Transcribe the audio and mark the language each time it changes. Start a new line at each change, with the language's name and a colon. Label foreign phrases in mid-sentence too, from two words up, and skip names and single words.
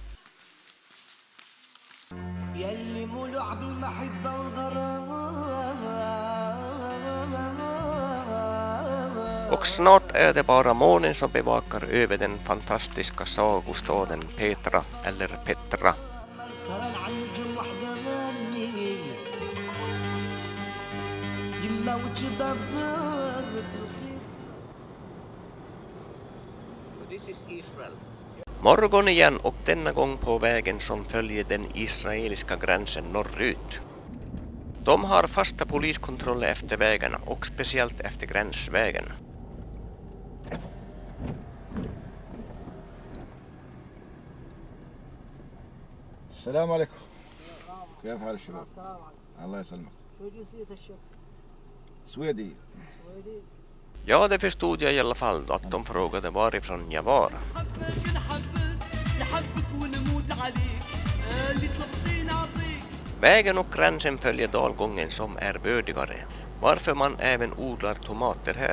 Swedish: Och snart är det bara månen som bevakar över den fantastiska sagostaden Petra eller Petra.
English: This is Israel.
Swedish: Morgon igen och denna gång på vägen som följer den israeliska gränsen norrut. De har fasta poliskontroller efter vägarna och speciellt efter gränsvägen.
Arabic: السلام عليكم. كيف حال الشباب؟ الله يسلمك. شو جنسية الشاب؟ سويدي. سويدي؟
Swedish: Ja, det förstod jag i alla fall att de frågade varifrån jag var. Vägen och gränsen följer dalgången som är bördigare, varför man även odlar tomater här.